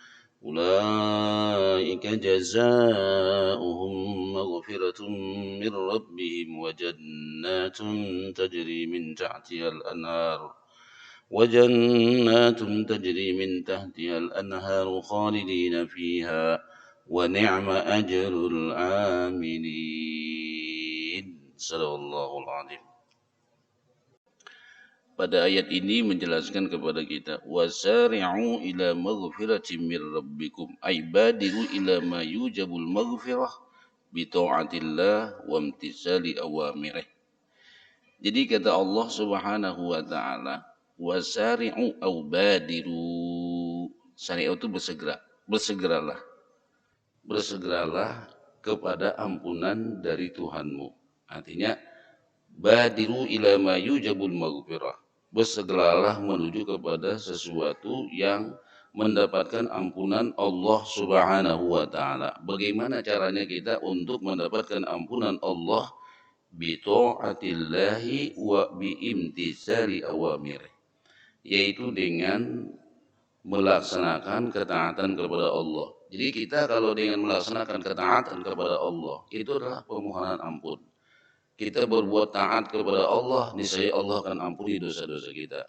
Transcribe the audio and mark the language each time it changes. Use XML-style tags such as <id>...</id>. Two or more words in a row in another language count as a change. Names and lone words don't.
<ar>أولئك جزاؤهم مغفرة من ربهم وجنات تجري من تحتها الأنهار خالدين فيها ونعم أجر العاملين. صدق الله العظيم.</ar> <id>Pada ayat ini menjelaskan kepada kita</id> <ar>وسارعوا إلى مغفرة من ربكم أي بادروا إلى ما يوجب المغفرة ب طاعة الله و امتثال أوامره.</ar> <id>Jadi kata Allah</id> <ar>سبحانه و تعالى وسارعوا أو بادروا.</ar> <id>Sari'u itu bersegeralah kepada ampunan dari Tuhanmu.</id> <ar>Artinya بادروا إلى ما يوجب المغفرة.</ar> <id>Bersegeralah menuju kepada sesuatu yang mendapatkan ampunan Allah</id> <ar>سبحانه و تعالى.</ar> <id>Bagaimana caranya kita untuk mendapatkan ampunan Allah?</id> <ar>ب طاعة الله و ب امتثال أوامر.</ar> <id>Yaitu dengan melaksanakan ketaatan kepada Allah. Jadi kita kalau dengan melaksanakan ketaatan kepada Allah, itu adalah permohonan ampun. Kita berbuat taat kepada Allah, niscaya Allah akan ampuni dosa-dosa kita.</id>